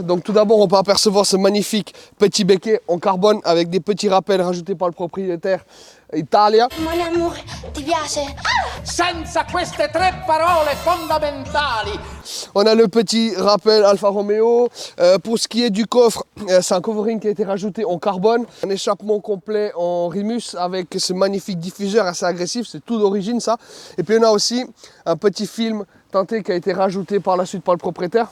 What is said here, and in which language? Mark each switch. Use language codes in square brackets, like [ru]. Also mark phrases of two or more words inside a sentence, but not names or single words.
[fr] Donc tout d'abord, on peut apercevoir ce magnifique petit becquet en carbone avec des petits rappels rajoutés par le propriétaire Italia. Mon amour, [it] ti piace? Senza queste tre parole fondamentali. [fr] On a le petit rappel Alfa Romeo. Pour ce qui est du coffre, c'est un covering qui a été rajouté en carbone. Un échappement complet en Rimus avec ce magnifique diffuseur assez agressif. C'est tout d'origine ça. Et puis on a aussi un petit film teinté qui a été rajouté par la suite par le propriétaire.